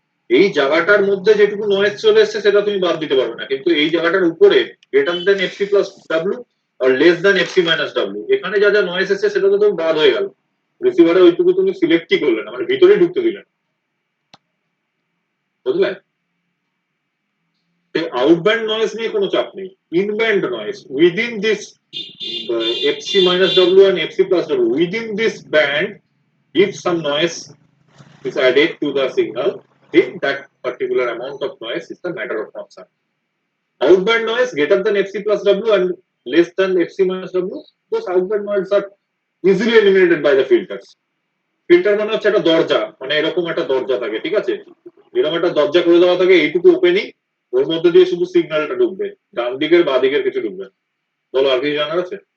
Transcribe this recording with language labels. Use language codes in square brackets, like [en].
[bn] এই জায়গাটার মধ্যে যেটুকু নয়েজ চলে এসছে সেটা তুমি বাদ দিতে পারবে না, কিন্তু এই জায়গাটার উপরে greater than FC plus W আর less than FC minus W, এখানে যা যা নয়েজ এসছে সেটা তো তুমি বাদ হয়ে গেল, রিসিভারে ওইটুকু তুমি সিলেক্টই করলে না, মানে ভিতরে ঢুকতে দিলে না, বুঝলে? আউটব্যান্ড নয়েজ নিয়ে কোনো চাপ নেই, [en] Inband noise within this FC minus W and FC plus W, within this band if some noise is added to the signal, then that particular amount of noise is the matter of concern. Outband noise greater than fc plus w and less than fc minus w, those outband noise are easily eliminated by the filters. [bn] Filter মানে হচ্ছে একটা দরজা, মানে এরকম একটা দরজা থাকে, ঠিক আছে? এরকম একটা দরজা করে দেওয়া থাকে, এইটুকু ওপেনিং, ওর মধ্যে দিয়ে শুধু সিগন্যালটা ঢুকবে, ডান দিকের বা দিকের কিছু ঢুকবে। বলো, আর কিছু জানার আছে?